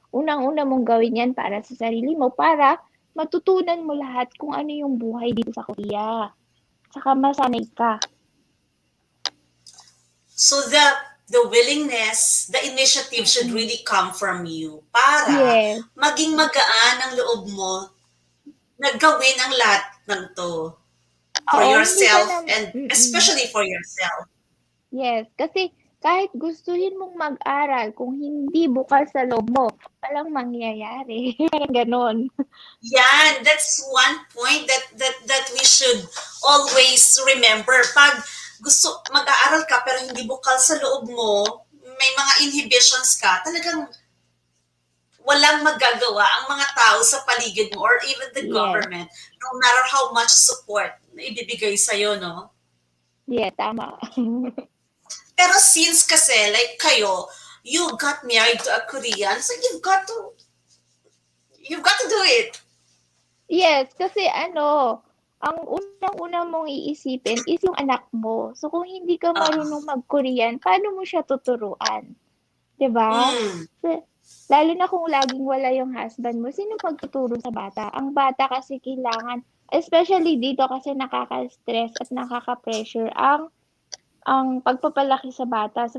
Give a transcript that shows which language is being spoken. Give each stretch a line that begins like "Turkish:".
Filipino: Unang-una mong gawin yan para sa sarili mo, para matutunan mo lahat kung ano yung buhay dito sa Korea. Saka masanay ka.
English: So the willingness, the initiative should really come from you
Filipino: para
English: Yes.
Filipino: maging magaan ang loob mo na gawin ang lahat ng to
English: for
Filipino: Oo, hindi ka
English: yourself
Filipino: na
English: and especially for yourself.
Filipino: yes, kasi kahit gustuhin mong mag-aral kung hindi bukas sa loob mo, walang mangyayari. Parang gano'n.
English: Yan, that's one point that we should always remember.
Filipino: Pag gusto mag-aaral ka pero hindi bukal sa loob mo, may mga inhibitions ka, talagang walang magagawa ang mga tao sa paligid mo
English: or even the Yes. government, no matter how much support
Filipino: na ibibigay sa'yo, no? Yeah, tama. Pero
English: since
Filipino: kasi,
English: like
Filipino: kayo,
English: you got married to a Korean, so you've got to do it.
Filipino: Yes, kasi ang unang-una mong iisipin is yung anak mo. So, kung hindi ka marunong mag-Korean, paano mo siya tuturuan? 'Di ba? Lalo na kung laging wala yung husband mo, sino magtuturo sa bata? Ang bata kasi kailangan,
English: especially
Filipino: dito kasi nakaka-stress at nakaka-pressure ang pagpapalaki sa bata.